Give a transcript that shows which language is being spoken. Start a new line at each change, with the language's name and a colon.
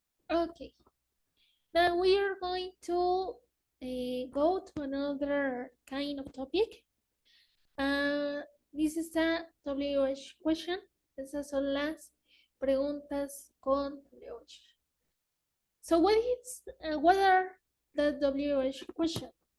English: Okay, now we are going to go to another kind of topic. This is a WH question.
Spanish: Esas son las preguntas con WH.
English: So what are the WH question?